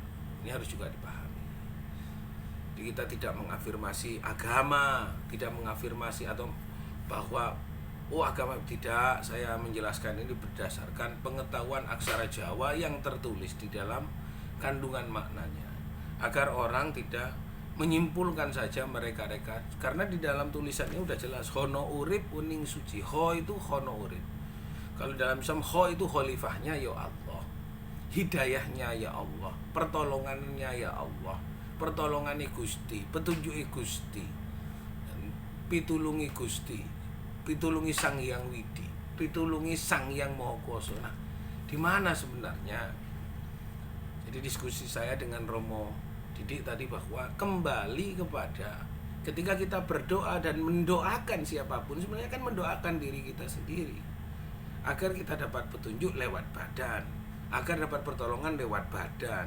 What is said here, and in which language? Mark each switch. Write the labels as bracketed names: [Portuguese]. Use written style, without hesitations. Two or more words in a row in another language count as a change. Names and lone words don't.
[Indonesian] Ini harus juga dipahami. Jadi kita tidak mengafirmasi agama, tidak mengafirmasi atau bahwa Oh agama tidak, saya menjelaskan ini berdasarkan pengetahuan aksara Jawa yang tertulis di dalam kandungan maknanya, agar orang tidak menyimpulkan saja mereka-reka, karena di dalam tulisannya udah jelas [Javanese] hono urip uning suci. [Indonesian] Ho itu [Javanese] hono urip. [Indonesian] Kalau dalam Islam ho itu khalifahnya ya Allah, hidayahnya ya Allah, pertolongannya ya Allah, pertolongannya Gusti, [Javanese] petunjuki Gusti, pitulungi Gusti, pitulungi Sang Hyang Widi, pitulungi Sang Hyang Maha Kuwasa. [Indonesian] Nah, di mana sebenarnya? Jadi diskusi saya dengan Romo Didik tadi bahwa kembali kepada ketika kita berdoa dan mendoakan siapapun, sebenarnya kan mendoakan diri kita sendiri agar kita dapat petunjuk lewat badan, agar dapat pertolongan lewat badan.